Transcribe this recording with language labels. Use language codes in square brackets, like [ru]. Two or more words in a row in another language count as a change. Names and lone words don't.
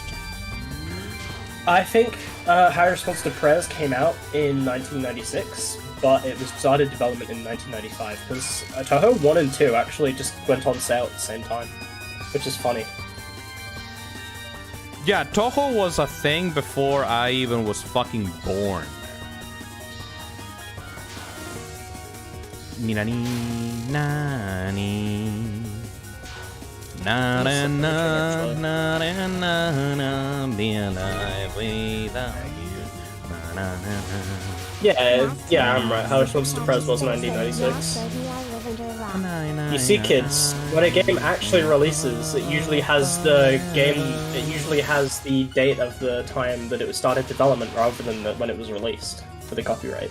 [en] I think High Response to Prayers came out in 1996, but it was started development in 1995 because Touhou 1 and 2 actually just went on sale at the same time, which is funny. Yeah, Touhou was a thing before I even was fucking born. [ja] Nani nani. Na na na na na na na, [en] be alive without you. Na na na na. Yeah, I'm right. High Response to Prayers was 1996. You see, kids, when a game actually releases, it usually has the date of the time that it was started development rather than when it was released for the copyright.